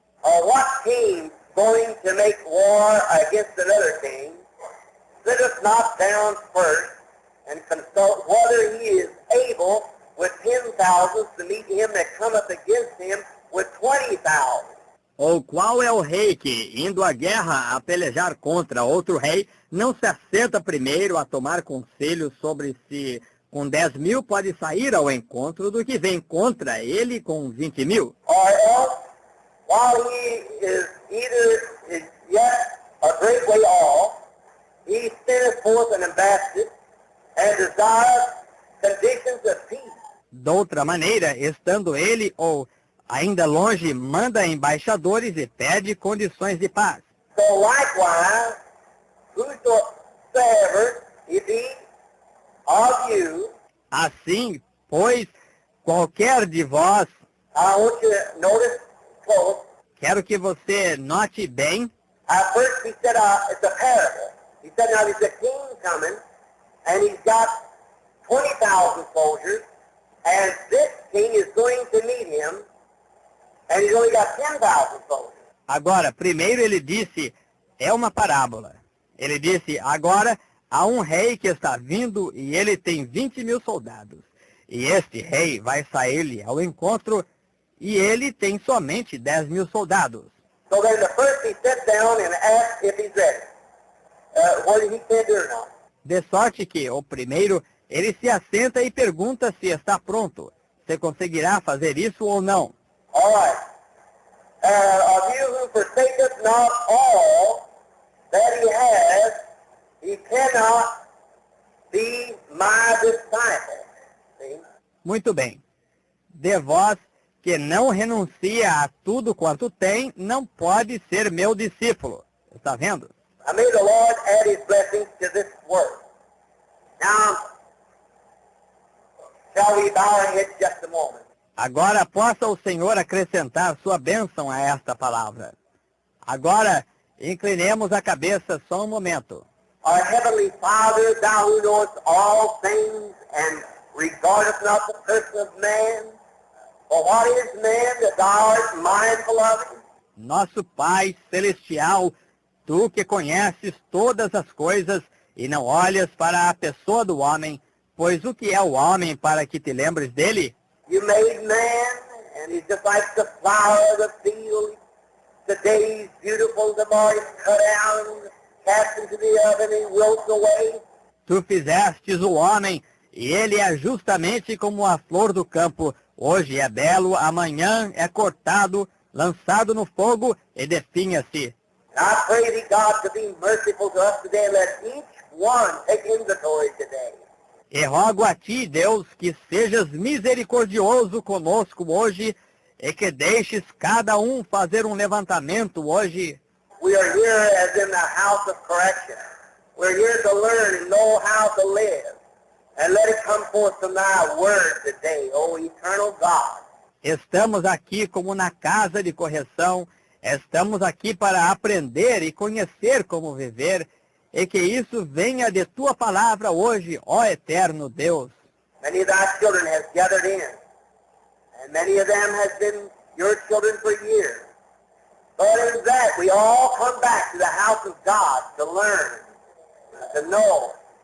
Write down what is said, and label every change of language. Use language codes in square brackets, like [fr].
[en] Or what king going to make war against another king, sitteth not down first, and consult whether he is able with 10,000 to meet him that cometh against him with 20,000. [pt] Ou qual é o rei que, indo à guerra a pelejar contra outro rei, não se assenta primeiro a tomar conselho sobre se com 10.000 pode sair ao encontro do que vem contra ele com 20.000? [en] Or else, while he is yet a great way off, he sendeth forth an ambassador and desireth conditions of peace. [pt] Doutra maneira, estando ele ou ainda longe, manda embaixadores e pede condições de paz. [en] So likewise, whosoever it be of you, [pt] Assim, pois, qualquer de vós, [en] I want you to notice close. [pt] quero que você note bem, [en] At first he said it's a parable. He said now there's a king coming, and he's got 20,000 soldiers, and this king is going to meet him, and he's only got 10,000 soldiers. [pt] agora, primeiro ele disse, é uma parábola. Ele disse, agora há um rei que está vindo e ele tem 20.000 soldados. E este rei vai sair-lhe ao encontro e ele tem somente 10.000 soldados. [en] So then the first he sits down and asks if he's ready. Whether he can do it or not. [pt] De sorte que, o primeiro, ele se assenta e pergunta se está pronto. Você conseguirá fazer isso ou não? [en] All right. Of you who forsaketh not all that he has, he cannot be my disciple. See? [pt] Muito bem. De vós que não renuncia a tudo quanto tem, não pode ser meu discípulo. Está vendo? [en] I may the Lord add his blessings to this word. Now, shall we bow our heads just a moment? [pt] Agora possa o Senhor acrescentar sua bênção a esta palavra. Agora, inclinemos a cabeça só um momento. [en] Our Heavenly Father, thou who knowest all things and regardest not the person of man, for what is man that thou art mindful of him? [pt] Nosso Pai Celestial, tu que conheces todas as coisas e não olhas para a pessoa do homem, pois o que é o homem para que te lembres dele? [en] You made man, and he's just like the flower of the field. Today he's beautiful, tomorrow he's cut out and cast into the oven and wilts away. [pt] Tu fizestes o homem, e ele é justamente como a flor do campo. Hoje é belo, amanhã é cortado, lançado no fogo e definha-se. [en] I pray thee, God, to be merciful to us today and let each one take inventory today. [pt] E rogo a ti, Deus, que sejas misericordioso conosco hoje e que deixes cada um fazer um levantamento hoje. [en] We are here as in the house of correction. We're here to learn and know how to live. And let it come forth from thy word today, O eternal God. [pt] Estamos aqui como na casa de correção. Estamos aqui para aprender e conhecer como viver. E que isso venha de tua palavra hoje, ó eterno Deus. [en] Many of thy children have gathered in, and many of them have been your children for years. But in that, we all come back to the house of God to learn, to know.